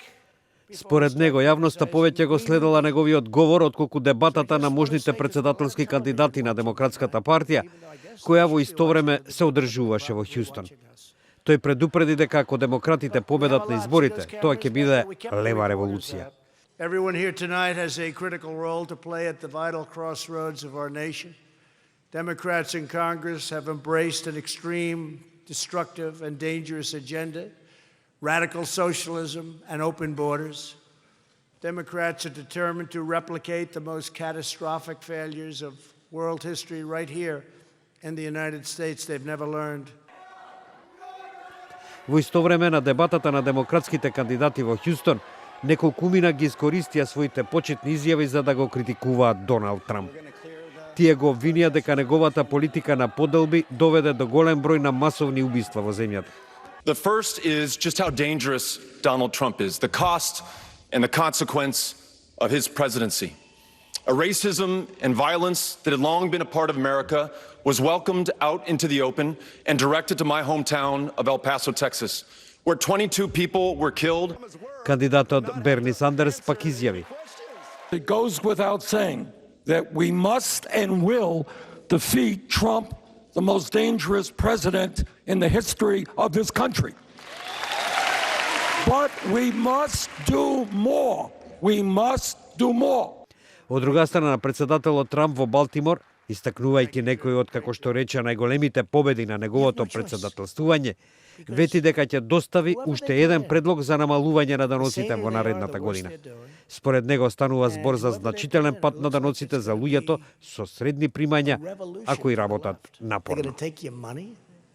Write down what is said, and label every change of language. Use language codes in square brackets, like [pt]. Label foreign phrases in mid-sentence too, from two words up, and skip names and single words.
[mk] Според него, јавноста повеќе го следела неговиот говор отколку дебатата на можните председателски кандидати на Демократската партија, која во исто време се одржуваше во Хјустон. Тој предупреди дека ако демократите победат на изборите, тоа ќе биде лева револуција. [en] Everyone here tonight has a critical role to play at the vital crossroads of our nation. Democrats in Congress have embraced an extreme, destructive, and dangerous agenda, radical socialism and open borders. Democrats are determined to replicate the most catastrophic failures of world history right here in the United States. They've never learned. [mk] Во исто време на дебатата на демократските кандидати во Хјустон, неколкумина ги искористија своите почетни изјави за да го критикуваат Доналд Трамп. Тие го обвинија дека неговата политика на поделби доведе до голем број на масовни убиства во земјата. [en] The first is just how dangerous Donald Trump is, the cost and the consequence of his presidency. A racism and violence that had long been a part of America was welcomed out into the open and directed to my hometown of El Paso, Texas, where 22 people were killed. [mk] Кандидатот Берни Сандерс пак изјави: [en] It goes without saying that we must and will defeat Trump, the most dangerous president in the history of this country. But we must do more. We must do more. [mk] Од друга страна, на председателот Трамп во Балтимор, истакнувајќи некои од, како што рече, најголемите победи на неговото председателствување, вети дека ќе достави уште еден предлог за намалување на даноците во наредната година. Според него станува збор за значителен пат на даноците за луѓето со средни примања, ако и работат напорно.